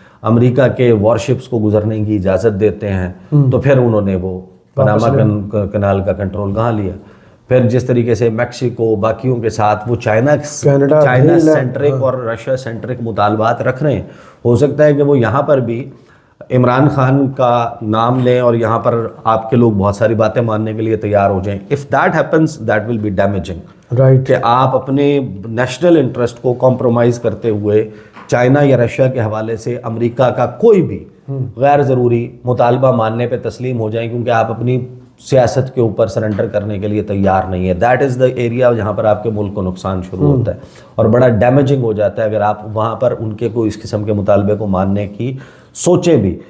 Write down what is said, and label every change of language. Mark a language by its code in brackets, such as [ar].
[ur] امریکہ کے وارشپس کو گزرنے کی اجازت دیتے ہیں. تو پھر انہوں نے وہ پاناما کنال کا کنٹرول کہاں لیا. پھر جس طریقے سے میکسیکو باقیوں کے ساتھ وہ چائنا سینٹرک اور رشیا سینٹرک مطالبات رکھ رہے ہیں، ہو سکتا ہے کہ وہ یہاں پر بھی عمران خان کا نام لیں اور یہاں پر آپ کے لوگ بہت ساری باتیں ماننے کے لیے تیار ہو جائیں. [en] If that happens, that will be damaging. [ur] Right. کہ آپ اپنے نیشنل انٹرسٹ کو کمپرومائز کرتے ہوئے چائنا یا رشیا کے حوالے سے امریکہ کا کوئی بھی غیر ضروری مطالبہ ماننے پہ تسلیم ہو جائیں کیونکہ آپ اپنی سیاست کے اوپر سرنڈر کرنے کے لیے تیار نہیں ہے. [en] that is the area [ur] جہاں پر آپ کے ملک کو نقصان شروع ہوتا ہے اور بڑا ڈیمیجنگ ہو جاتا ہے اگر آپ وہاں پر ان کے کوئی اس قسم کے مطالبے کو ماننے کی سوچیں بھی.